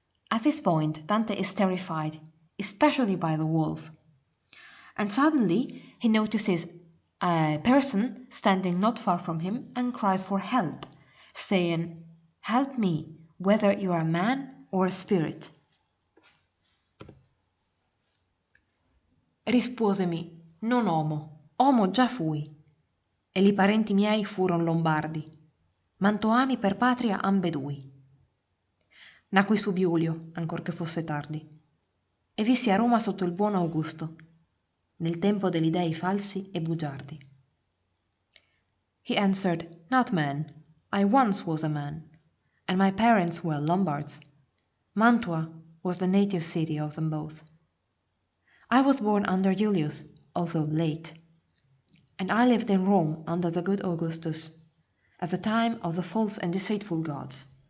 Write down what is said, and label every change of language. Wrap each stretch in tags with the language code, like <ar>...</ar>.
<en>At this point, Dante is terrified, especially by the wolf. And suddenly he notices a person standing not far from him and cries for help, saying, "Help me, whether you are a man or a spirit."</en> <it>Risposemi, non omo già fui, e li parenti miei furon lombardi, mantoani per patria ambedui. Nacqui su Giulio, ancor che fosse tardi, e vissi a Roma sotto il buon Augusto, nel tempo degli dei falsi e bugiardi.</it> <en>He answered, "Not man, I once was a man, and my parents were Lombards. Mantua was the native city of them both. I was born under Julius, although late, and I lived in Rome under the good Augustus, at the time of the false and deceitful gods."</en>